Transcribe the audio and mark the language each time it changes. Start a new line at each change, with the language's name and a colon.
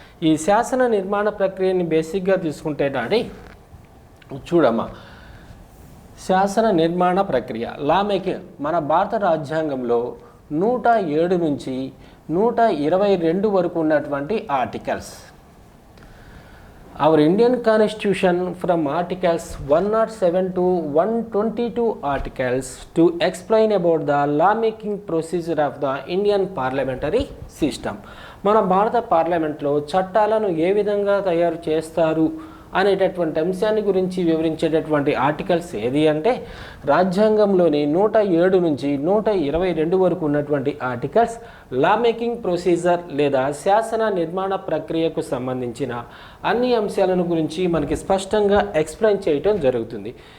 Telugu: ఈ శాసన నిర్మాణ ప్రక్రియని బేసిక్గా తీసుకుంటే నాడి చూడమ్మా, శాసన నిర్మాణ ప్రక్రియ లా మేకింగ్ మన భారత రాజ్యాంగంలో 107 నుంచి 122 వరకు ఉన్నటువంటి articles.
English: Our Indian Constitution from articles 107 to 122 articles to explain about the lawmaking procedure of the Indian parliamentary system.
Telugu: మన భారత పార్లమెంట్లో చట్టాలను ఏ విధంగా తయారు చేస్తారు అనేటటువంటి అంశాన్ని గురించి వివరించేటటువంటి ఆర్టికల్స్ ఏది అంటే రాజ్యాంగంలోని 107 నుంచి 122 వరకు ఉన్నటువంటి ఆర్టికల్స్ లా మేకింగ్ ప్రొసీజర్ లేదా శాసన నిర్మాణ ప్రక్రియకు సంబంధించిన అన్ని అంశాలను గురించి మనకి స్పష్టంగా ఎక్స్ప్లెయిన్ చేయటం జరుగుతుంది.